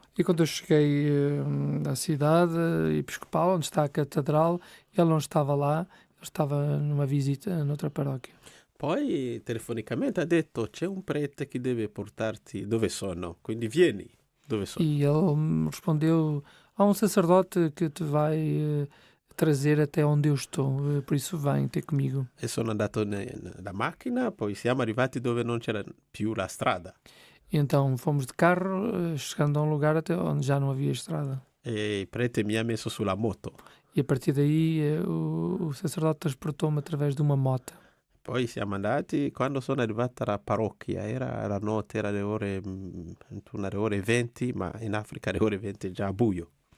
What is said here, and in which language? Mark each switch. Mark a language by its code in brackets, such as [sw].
[pt] E quando eu cheguei à cidade episcopal, onde está a catedral, ele não estava lá, ele estava numa visita noutra paróquia. [it] Poi telefonicamente ha detto c'è un prete che deve portarti dove sono, quindi vieni dove sono. [pt] E ele me respondeu, há um sacerdote que te vai trazer até onde eu estou, por isso vem ter comigo. [it] E sono andato nella macchina, poi siamo arrivati dove non c'era più la strada. [pt] E então fomos de carro, chegando a um lugar até onde já não havia estrada. [it] E il prete mi ha messo sulla moto. [pt] E a partir daí o sacerdote transportou-me através de uma moto. [it] Poi siamo andati, quando sono arrivata alla parrocchia, era la notte, era le ore 20, ma in Africa le ore 20 è già buio.